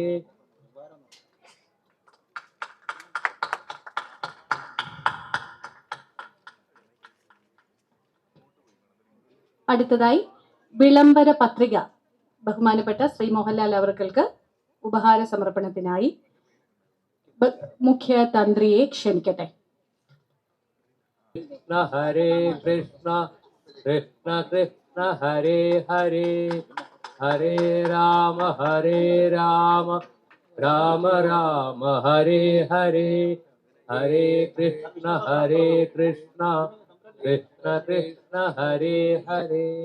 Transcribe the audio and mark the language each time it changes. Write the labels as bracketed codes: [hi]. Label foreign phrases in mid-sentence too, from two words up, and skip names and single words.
[ml] അടുത്തതായി വിളംബര പത്രിക ബഹുമാനപ്പെട്ട ശ്രീ മോഹൻലാൽ അവർക്ക് ഉപഹാര സമർപ്പണത്തിനായി മുഖ്യ തന്ത്രിയെ ക്ഷണിക്കട്ടെ. [sa] कृष्ण कृष्ण कृष्ण हरे हरे हरे राम राम राम हरे हरे हरे कृष्ण कृष्ण कृष्ण हरे हरे.